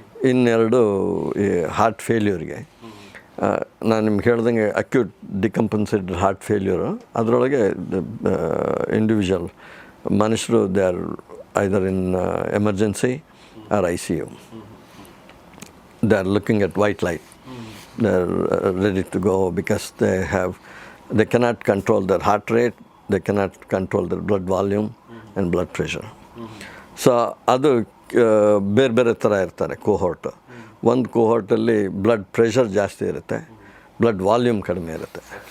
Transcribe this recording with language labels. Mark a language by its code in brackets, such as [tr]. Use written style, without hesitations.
[kn] ಇನ್ನೆರಡು ಈ ಹಾರ್ಟ್ ಫೇಲ್ಯೂರ್ಗೆ. ನಾನು ನಿಮ್ಗೆ ಹೇಳ್ದಂಗೆ ಅಕ್ಯೂಟ್ ಡಿಕಂಪನ್ಸೇಟೆಡ್ ಹಾರ್ಟ್ ಫೇಲ್ಯೂರು, ಅದರೊಳಗೆ ಇಂಡಿವಿಜುವಲ್ ಮನುಷ್ಯರು [en] They are either in emergency or ICU. They are looking at white light. They are ready to go because they cannot control their heart rate, they cannot control their blood volume and blood pressure. [kn] So ಅದು ಬೇರೆ ಬೇರೆ ಥರ ಇರ್ತಾರೆ ಕೋಹೋರ್ಟ್. ಒಂದು ಕೋಹೋರ್ಟಲ್ಲಿ blood pressure ಜಾಸ್ತಿ ಇರುತ್ತೆ, blood volume ಕಡಿಮೆ ಇರುತ್ತೆ.